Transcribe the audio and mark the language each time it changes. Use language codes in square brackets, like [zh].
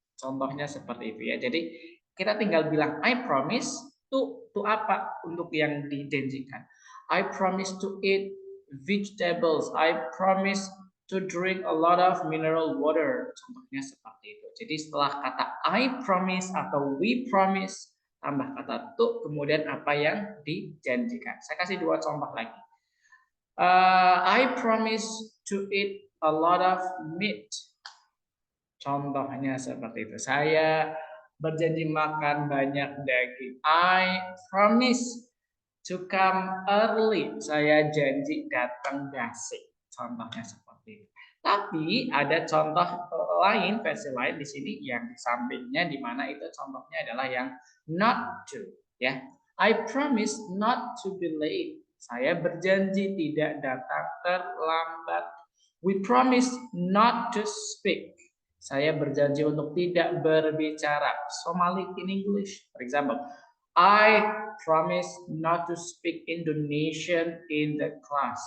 [id] Contohnya seperti itu ya. Jadi kita tinggal bilang [en] I promise to [id] apa untuk yang dijanjikan. [en] I promise to eat vegetables. I promise to drink a lot of mineral water. [id] Contohnya seperti itu. Jadi setelah kata [en] I promise [id] atau we promise, tambah kata to, kemudian apa yang dijanjikan. Saya kasih dua contoh lagi. [en] I promise to eat a lot of meat. [id] Contohnya seperti itu. Saya berjanji makan banyak daging. [en] I promise to come early. [id] Saya janji datang gasik. Contohnya seperti itu. Tapi ada contoh lain, versi lain di sini yang di sampingnya, di mana itu contohnya adalah yang not to, ya. [en] I promise not to be late. [id] Saya berjanji tidak datang terlambat. [en] We promise not to speak. [id] Saya berjanji untuk tidak berbicara. [en] Somali in English, for example. I promise not to speak Indonesian in the class.